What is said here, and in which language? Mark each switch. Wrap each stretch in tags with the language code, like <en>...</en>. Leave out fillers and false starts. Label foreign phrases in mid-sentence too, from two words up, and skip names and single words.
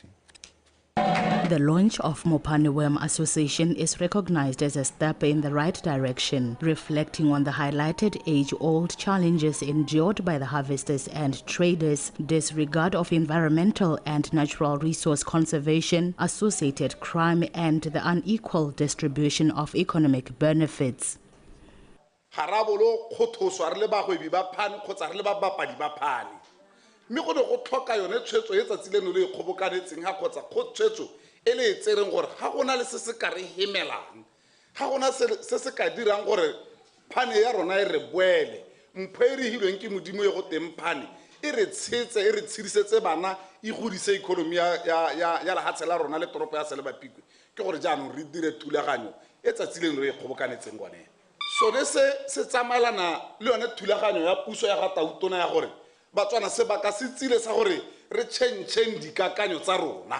<en>The launch of Mopane Worm Association is recognized as a step in the right direction, reflecting on the highlighted age-old challenges endured by the harvesters and traders, disregard of environmental and natural resource conservation, associated crime, and the unequal distribution of economic benefits.</en> <tn>mme go ne go tlhoka yone tshwetso e tsatsi leno le kgobokanetseng ha kgotsa go tshwetso e le tsereng gore ga gona le se se ka re hemelang ga gona se se ka dirang gore phane ya rona e re boele mpho e re hilweng ke modimo e go teng phane e re tshetse e re tshidisetse bana e godise economy ya lehatshe la rona le toropo ya Selebapikwe ke gore jaanong re dire thulaganyo e tsatsi leno le kgobokanetseng gone sone se tsamaelana le yone thulaganyo ya puso ya ga Tautona ya gore Batswana se baka se tsile sa gore re tšhentšheng dikakanyo tsa rona</tn>